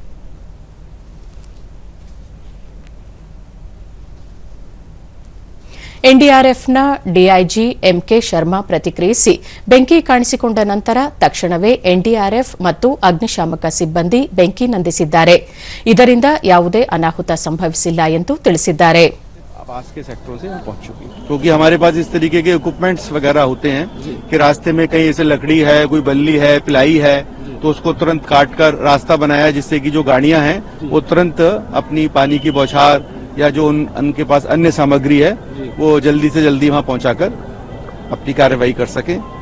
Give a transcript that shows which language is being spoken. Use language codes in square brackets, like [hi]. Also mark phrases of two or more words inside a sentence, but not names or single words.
[kn] ಎನ್ಡಿಆರ್ಎಫ್ನ ಡಿಐಜಿ ಎಂಕೆ ಶರ್ಮಾ ಪ್ರತಿಕ್ರಿಯಿಸಿ ಬೆಂಕಿ ಕಾಣಿಸಿಕೊಂಡ ನಂತರ ತಕ್ಷಣವೇ ಎನ್ಡಿಆರ್ಎಫ್ ಮತ್ತು ಅಗ್ನಿಶಾಮಕ ಸಿಬ್ಬಂದಿ ಬೆಂಕಿ ನಂದಿಸಿದ್ದಾರೆ. ಇದರಿಂದ ಯಾವುದೇ ಅನಾಹುತ ಸಂಭವಿಸಿಲ್ಲ ಎಂದು ತಿಳಿಸಿದ್ದಾರೆ. [hi] आवास के सेक्टरों से पहुंच चुकी है क्योंकि हमारे पास इस तरीके के इक्विपमेंट्स वगैरह होते हैं कि रास्ते में कहीं ऐसे लकड़ी है, कोई बल्ली है, पिलाई है, तो उसको तुरंत काट कर रास्ता बनाया जिससे कि जो गाड़ियां हैं वो तुरंत अपनी पानी की बौछार या जो उनके पास अन्य सामग्री है वो जल्दी से जल्दी वहां पहुंचाकर अपनी कार्रवाई कर सकें.